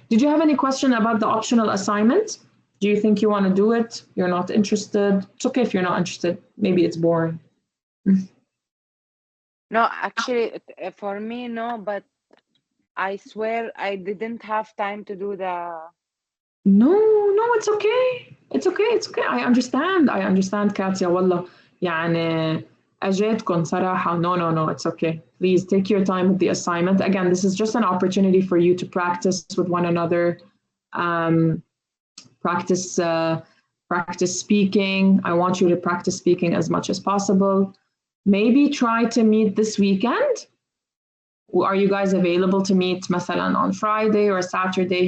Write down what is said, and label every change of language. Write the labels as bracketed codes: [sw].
[en] Did you have any question about the optional assignment? Do you think you want to do it? You're not interested? It's okay if you're not interested. Maybe it's boring. No, actually, for me, no, but I swear I didn't have time to do the. No, it's okay. It's okay. It's okay. I understand, Katya. [ar] والله يعني أجيتكم صراحة. [en] No. It's okay. Please take your time with the assignment. Again, this is just an opportunity for you to practice with one another. Practice speaking. I want you to practice speaking as much as possible. Maybe try to meet this weekend. Are you guys available to meet [ar] مثلا [en] on Friday or Saturday?